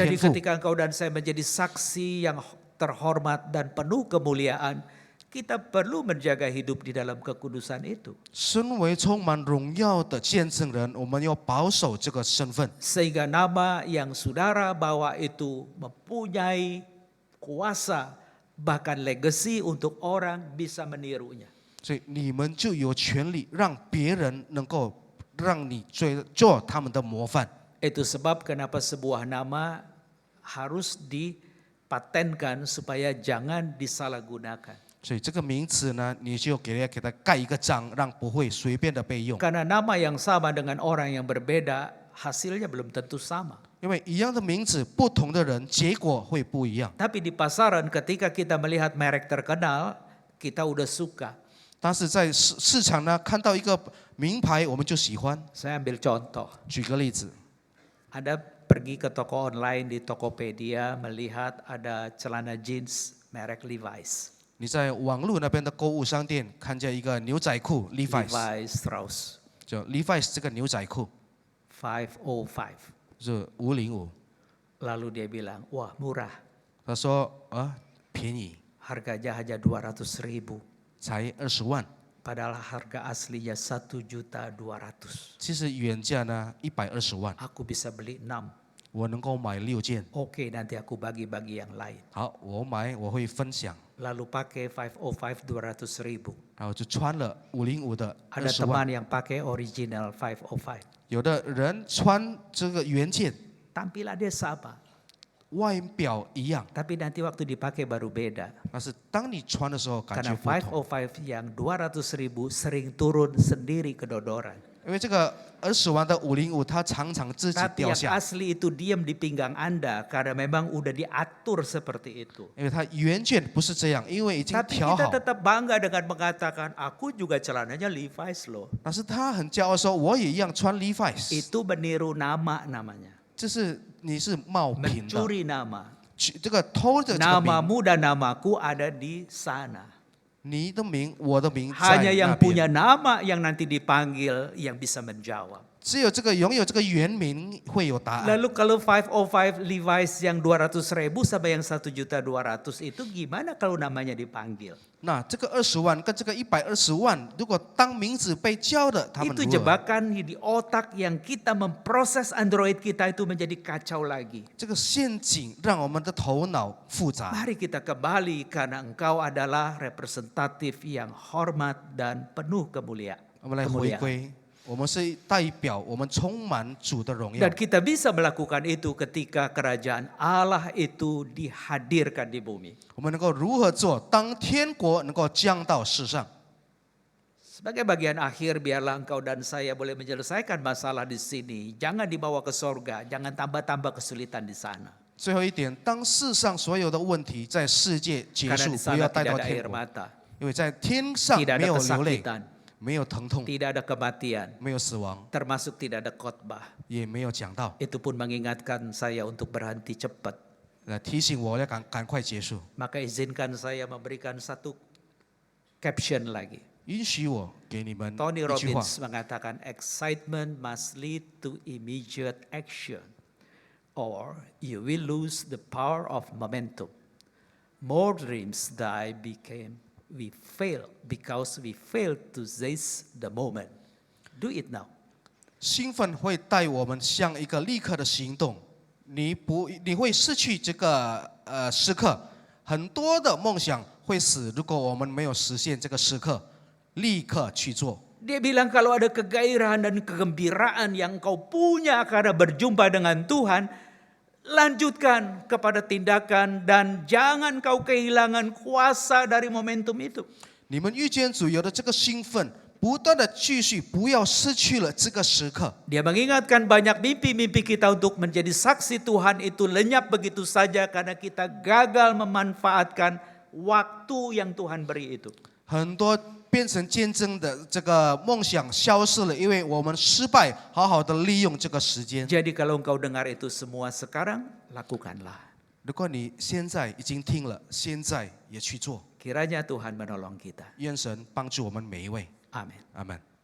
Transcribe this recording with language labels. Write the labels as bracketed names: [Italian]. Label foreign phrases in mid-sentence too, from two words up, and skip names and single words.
[Indonesian] Jadi [Chinese] 天赋。 [Indonesian] ketika engkau dan saya menjadi saksi yang terhormat dan penuh kemuliaan, kita perlu menjaga hidup di dalam kekudusan itu. [Chinese] 身为充满荣耀的见证人，我们要保守这个身份， [Indonesian] Sehingga nama yang saudara bawa itu mempunyai kuasa, bahkan legacy untuk orang bisa menirunya. [Chinese] 所以你们就有权利让别人能够让你做他们的模范。 [Indonesian] Itu sebab kenapa sebuah nama harus dipatenkan supaya jangan disalahgunakan. [Chinese] 所以这个名词呢，你就给它盖一个章，让不会随便的被用。 [Indonesian] Karena nama yang sama dengan orang yang berbeda, hasilnya belum tentu sama. [Chinese] 因为一样的名字，不同的人结果会不一样。 [Indonesian] Tapi di pasaran ketika kita melihat merek terkenal, kita udah suka. [Chinese] 但是在市场呢，看到一个名牌，我们就喜欢。 [Indonesian] Saya ambil contoh. [Chinese] 举个例子， [Indonesian] Ada pergi ke toko online di Tokopedia melihat ada celana jeans merek Levi's. [Chinese] 你在网络那边的购物商店看见一个牛仔裤 Levi's， Levi's Strauss 就 Levi's 这个牛仔裤 505. 是505。 [Indonesian] Lalu dia bilang, wah murah. [Chinese] 他说啊，便宜， [Indonesian] Harganya hanya 200.000. [Chinese] 才20万。 [Indonesian] Padahal harga aslinya 1.200.000. [Chinese] 其实原价呢120万， [Indonesian] Aku bisa beli 6. [Chinese] 我能够买6件。 [Indonesian] Oke, nanti aku bagi-bagi yang lain. [Chinese] 好，我买我会分享， [Indonesian] Lalu pakai 505 200.000. [Chinese] 然后就穿了505的 [Indonesian] Ada [Chinese] 20万。 [Indonesian] teman yang pakai original 505. [Chinese] 有的人穿这个原件， [Indonesian] Tampilannya sama, [Chinese] 外表一样， [Indonesian] tapi nanti waktu dipakai baru beda. [Chinese] 但是当你穿的时候感觉 [Indonesian] Karena [Chinese] 不同。 [Indonesian] 505 yang 200.000 sering turun sendiri kedodoran. [Chinese] 因为这个20万的505，它常常自己 [Indonesian] Tapi [Chinese] 掉 [Indonesian] yang [Chinese] 下， [Indonesian] asli itu diam di pinggang Anda karena memang udah diatur seperti itu. [Chinese] 因为它原件不是这样，因为已经 [Indonesian] Tapi [Chinese] 调 [Indonesian] kita [Chinese] 好。 [Indonesian] tetap bangga dengan mengatakan, aku juga celananya Levi's loh. [Chinese] 但是他很骄傲说，我也一样穿 Levi's， [Indonesian] Itu meniru nama namanya. [Chinese] 这是你是冒品的， [Indonesian] Mencuri nama. [Chinese] 这个偷的这个名， [Indonesian] Namamu dan namaku ada di sana. [Chinese] 你的名，我的名在 [Indonesian] Hanya [Chinese] 那 [Indonesian] yang [Chinese] 边。 [Indonesian] punya nama yang nanti dipanggil yang bisa menjawab. [Chinese] 只有这个拥有这个原名会有答案。 [Indonesian] Lalu kalau 505 Levi's yang 200.000 sampai yang 1.200.000 itu gimana kalau namanya dipanggil? [Chinese] 那这个20万跟这个120万，如果当名字被叫的，他们 [Indonesian] Itu [Chinese] 如何？ [Indonesian] jebakan di otak yang kita memproses Android kita itu menjadi kacau lagi. [Chinese] 这个陷阱让我们的头脑复杂。 [Indonesian] Mari kita kembali karena engkau adalah representatif yang hormat dan penuh kemuliaan. [Chinese] 我们来回归，我们是代表，我们充满主的荣耀 [Indonesian] Dan。kita bisa melakukan itu ketika kerajaan Allah itu dihadirkan di bumi. [Chinese] 我们能够如何做？当天国能够降到世上， [Indonesian] Sebagai bagian akhir, biarlah engkau dan saya boleh menyelesaikan masalah di sini. Jangan dibawa ke sorga, jangan tambah-tambah kesulitan di sana. [Chinese] 最后一点，当世上所有的问题在世界结 [Indonesian] Karena [Chinese] 束， [Indonesian] di [Chinese] 不 [Indonesian] sana [Chinese] 要带 [Indonesian] tidak [Chinese] 到 [Indonesian] ada [Chinese] 天 [Indonesian] air [Chinese] 国， [Indonesian] mata, [Chinese] 因为在天上 [Indonesian] tidak [Chinese] 没 [Indonesian] ada [Chinese] 有流泪， [Indonesian] kesakitan, [Chinese] 没有疼痛， [Indonesian] tidak ada kematian, [Chinese] 没有死亡， [Indonesian] termasuk tidak ada khotbah. [Chinese] 也没有讲道， [Indonesian] Itu pun mengingatkan saya untuk berhenti cepat. [Chinese] 提醒我要赶快结束。 [Indonesian] Maka izinkan saya memberikan satu caption lagi. [Chinese] 允许我给你们 Tony 一句话： [English] Robbins mengatakan excitement must lead to immediate action or you will lose the power of momentum. More dreams die because we fail to seize the moment. Do it now. [Chinese] 兴奋会带我们向一个立刻的行动，你会失去这个时刻，很多的梦想会死，如果我们没有实现这个时刻，立刻去做。 [Indonesian] Dia bilang kalau ada kegairahan dan kegembiraan yang kau punya karena berjumpa dengan Tuhan, lanjutkan kepada tindakan dan jangan kau kehilangan kuasa dari momentum itu. [Chinese] 你们遇见主有的这个兴奋，不断的继续，不要失去了这个时刻。 [Indonesian] Dia mengingatkan banyak mimpi-mimpi kita untuk menjadi saksi Tuhan itu lenyap begitu saja karena kita gagal memanfaatkan waktu yang Tuhan beri itu. [Chinese] 很多变成见证的这个梦想消失了，因为我们失败好好的利用这个时间。 [Indonesian] Jadi kalau engkau dengar itu semua sekarang, lakukanlah. [Chinese] 如果你现在已经听了，现在也去做， [Indonesian] Kiranya Tuhan menolong kita. [Chinese] 愿神帮助我们每一位。 [Indonesian] Amin. [Chinese] 阿门。